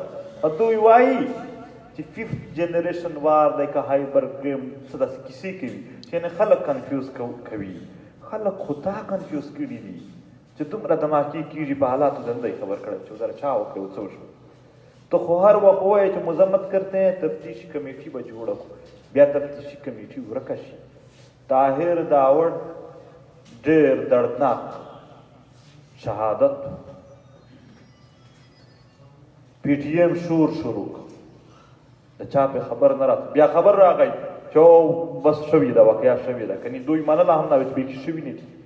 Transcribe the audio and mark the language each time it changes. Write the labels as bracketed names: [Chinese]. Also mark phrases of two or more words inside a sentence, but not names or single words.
[Pashto] دوی وایي چې 5th [English] generation war [Pashto] دی که هایپرګریم څه داسې کیسې کوي چې یعنې خلک کنفیوز کوي. خلک خو تا کنفیوز کړي دي چې دومره دماکې کېږي په حالاتو د نه دی خبر کړی چې ذرا چا وکړی و څه وشو. ته خو هر وخت ووایې چې [Urdu] مذمت کرتے ہیں [Pashto] تفتیشي کمیټي به جوړه کړو، بیا تفتیشي کمیټي ورکه شي. طاهر داوړ ډېر دردناک شهادت. پی ټي ایم شور شروع کړ، د چا پې خبر نه راته، بیا خبر راغی چې بس شوې ده، واقعه شوې ده، کنې دوی منله هم نه چې بیخي شوي نه دي.